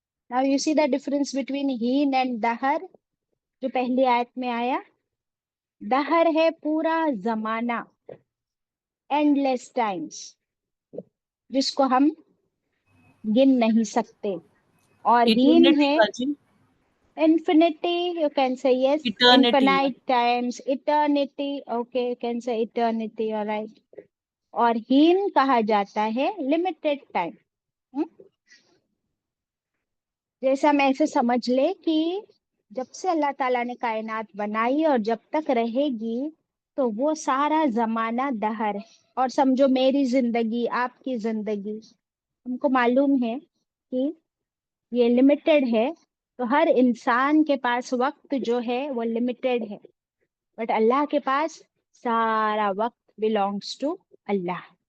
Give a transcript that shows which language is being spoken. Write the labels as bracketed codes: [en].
[en] Now you see the difference between ہین and [ur] دہر جو پہلی آیت میں آیا. دہر ہے پورا زمانہ، [en] endless times, [ur] جس کو ہم گن نہیں سکتے. اور ہین [en] Eternity [ur] ہے باجی. [en] infinity, you can say yes, Eternity. infinite times, eternity, okay, you can say eternity, all right. [ur] اور ہین کہا جاتا ہے limited time. جیسے ہم ایسے سمجھ لے کہ جب سے اللہ تعالیٰ نے کائنات بنائی اور جب تک رہے گی تو وہ سارا زمانہ دہر ہے. اور سمجھو میری زندگی، آپ کی زندگی، ہم کو معلوم ہے کہ یہ لمیٹڈ ہے، تو ہر انسان کے پاس وقت جو ہے وہ لمیٹڈ ہے، بٹ اللہ کے پاس سارا وقت [en] belongs to [ur] اللہ.